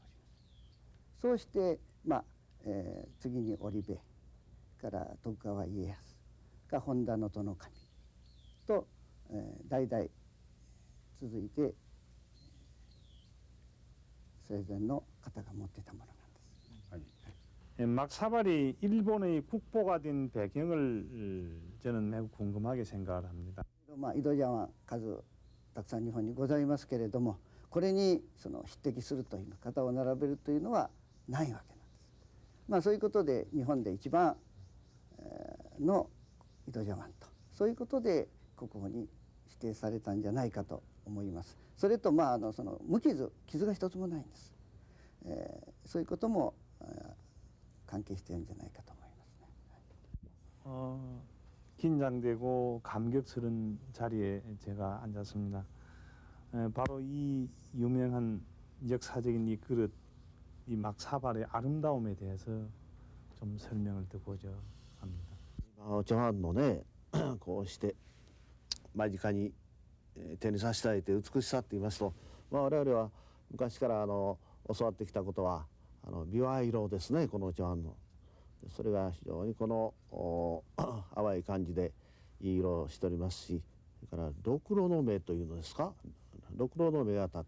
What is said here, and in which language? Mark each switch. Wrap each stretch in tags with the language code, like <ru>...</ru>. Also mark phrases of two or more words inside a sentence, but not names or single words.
<ja>そうして、次に織部から徳川家康が本田能登守と、代々続いて生前の方が持ってたものなんです。</ja> <ko>막사발이 일본의 국보가 된 배경을 저는 매우 궁금하게 생각을 합니다.</ko> <ja>井戸茶碗数たくさん日本にございますけれども、これにその匹敵するという型を並べるというのはないわけなんです。そういうことで日本で一番の井戸茶碗と、そういうことで国宝に指定されたんじゃないかと思います。それとその無傷、傷が一つもないんです。そういうことも関係しているんじゃないかと思いますね。</ja> <ko>긴장되고 감격스러운 자리에 제가 앉았습니다. 바로 이 유명한 역사적인 이 그릇, 이 막사발의 아름다움에 대해서 좀 설명을 듣고자 합니다.</ko> <ja>お茶碗のねこうして間近に手に差し上げて美しさって言いますと、我々は昔から教わってきたことは琵琶色ですね、このお茶碗の。それが非常にこの淡い感じでいい色をしておりますし、それからろくろの目というのですか、ろくろの目が立</ja>